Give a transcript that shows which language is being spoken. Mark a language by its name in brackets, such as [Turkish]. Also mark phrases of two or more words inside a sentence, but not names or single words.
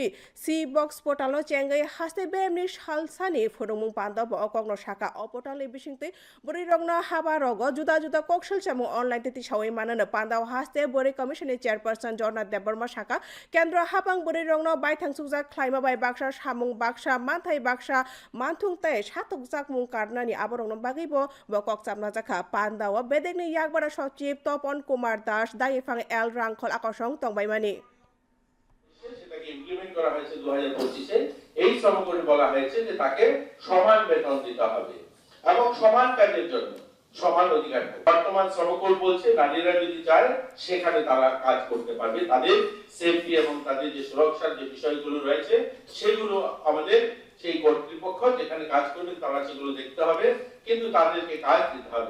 [Kok Borok] सी बॉक्स पोर्टल चेंगै हास्ते बेमनि सालसानि फुरुमुं पान्दाव अकगनो साका अपोर्टल बिसिंते बुरै रंना हाबा रग जुदा जुदा कौशल चामु ऑनलाइन तिथि सावै माननो पान्दाव हास्ते बुरै कमिशननि चेयरपर्सन जर्ना देबबर्मा साका केन्द्र हाबां बुरै रंना बायथांसुजा क्लाइमा बाय बाक्सा सामुं बाक्सा मानथाइ बाक्सा मानथुंतै सातुकजाक मुं कार्डनानि आबरंनो बागैबो बकक चामना जाखा पान्दाव बेदेगनि यागबारा सचिव तपन कुमार दास दायफां एल रांखल आकर्षण तंबायमानि [Bangla] সেটাকে ইমপ্লিমেন্ট করা হয়েছে 2025 এই শ্রমকোডে বলা হয়েছে যে তাকে সমান বেতন দিতে হবে এবং সমান কাজের জন্য সমান অধিকার থাকবে। বর্তমান শ্রমকোড বলছে নারীরা যদি চায় সেখানে তারা কাজ করতে পারবে, তাদের সেফটি এবং তাদের যে সুরক্ষার যে বিষয়গুলো রয়েছে সেগুলো আমাদের সেই কর্তৃপক্ষ যেখানে কাজ করবে তারা সেগুলো দেখতে হবে, কিন্তু তাদেরকে কাজ দিতে হবে।